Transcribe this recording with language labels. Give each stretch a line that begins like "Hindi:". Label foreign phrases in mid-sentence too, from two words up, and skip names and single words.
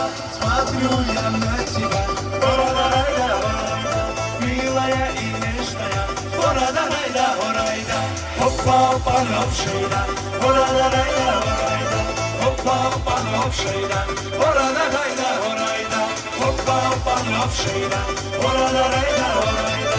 Russian: Смотрю я на тебя, ора-да-рай-да, ора-рай-да, милая и нежная, ора-да-рай-да, ора-рай-да. Опа-опа, новшейда, ора-да-рай-да, ора-рай-да, опа-опа, новшейда, ора-да-рай-да, ора-рай-да, опа-опа, новшейда, ора-да-рай-да, ора-рай-да.